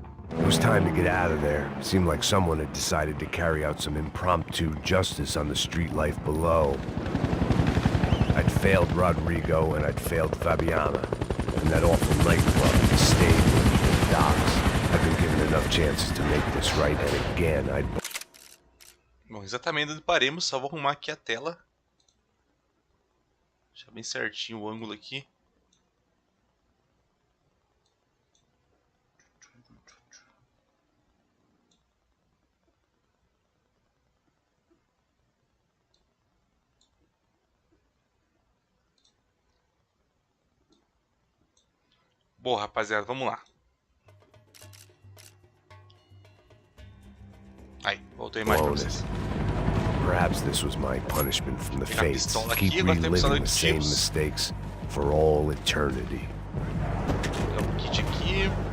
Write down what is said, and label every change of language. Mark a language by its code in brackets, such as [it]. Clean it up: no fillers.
[en] It was time to get out of there. Seemed like someone had decided to carry out some impromptu justice on the street life below. I'd failed Rodrigo and I'd failed Fabiana. And that awful nightclub, the stable, the docks. I've been given enough chances to make this right, and again, I'd... [pt] Bom, exatamente onde paremos. Só vou arrumar aqui a tela. Deixar bem certinho o ângulo aqui. Boa, rapaziada, vamos lá. Aí, voltei a imagem pra vocês. [en] Perhaps this was my punishment from the fates. [pt] Aqui, [en] Keep reliving the same mistakes for all eternity. [pt] Vou pegar o kit aqui.